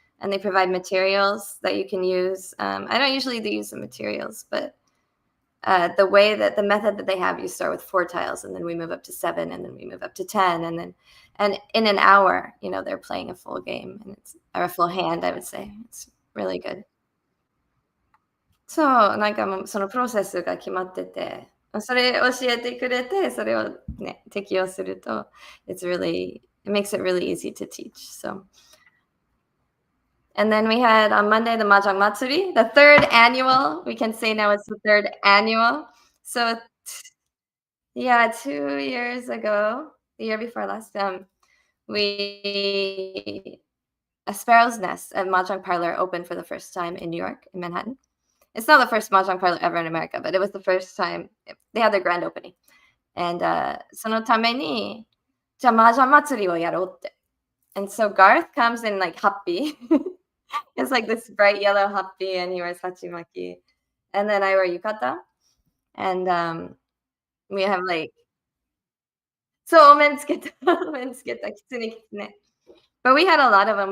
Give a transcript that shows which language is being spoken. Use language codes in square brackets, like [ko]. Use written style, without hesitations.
[en] And they provide materials that you can use. I don't usually use the materials, but the way that the method that they have, you start with 4 tiles, and then we move up to 7, and then we move up to 10, and in an hour, they're playing a full game, or a full hand, I would say. It's really good. [ja] そう、なんかもうそのプロセスが決まってて、それ教えてくれて、それをね、適用すると、 [en] it makes it really easy to teach. So, and then we had on Monday the Mahjong Matsuri, the third annual. We can say now it's the third annual. So, yeah, 2 years ago, the year before last, we a Sparrow's Nest, a mahjong parlor, opened for the first time in New York, in Manhattan. It's not the first mahjong parlor ever in America, but it was the first time they had their grand opening. [ja] And そのために、じゃあ麻雀祭りをやろうって。 [en] And so Garth comes in like happy. It's like this bright yellow happy, and he wears hachimaki. And then I wear yukata. And we have like, [ja] そう、お面つけた。お面つけた。キツネキツネ。 [en] But we had a lot of them.